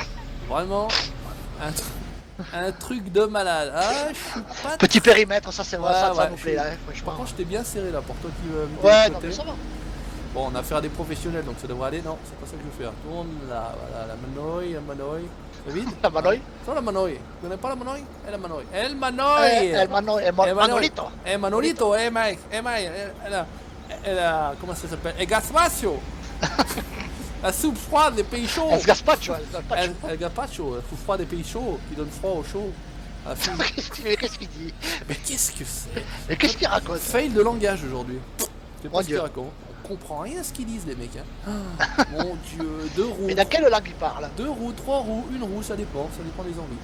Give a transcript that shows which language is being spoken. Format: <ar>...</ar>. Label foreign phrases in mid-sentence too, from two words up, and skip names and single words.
<fr>Vraiment un truc de malade. Ah, je suis pas. Petit périmètre, ça c'est vrai, Ouais, ça ouais, nous je plaît suis- là, Par franchement. contre, j'étais bien serré là pour toi qui veux vider Ouais, de non côté. mais ça va. Bon, on a affaire à des professionnels donc ça devrait aller. Non, c'est pas ça que je veux faire. Tourne là, voilà, la manoï. C'est vide? La Manoï. C'est la manoï. Tu connais pas la manoï? El manoï. El El manoï. Manolito. Manolito, Mike, comment ça s'appelle?</fr> <es>El gazpacho.</es> <fr>La soupe froide des pays chauds.</fr> <es>El gazpacho, el gazpacho. El gazpacho,</es> <fr>la soupe froide des pays chauds qui donne froid au chaud. À la fin. Qu'est-ce qu'il dit? Mais qu'est-ce que c'est? Mais qu'est-ce qu'il raconte? Fail de langage aujourd'hui. Je sais pas Mon ce qu'il Dieu. raconte. On comprend rien à ce qu'ils disent les mecs. Hein. Mon dieu, deux roues. Mais dans quelle langue il parle? 2 roues, 3 roues, 1 roue, ça dépend des envies.</fr>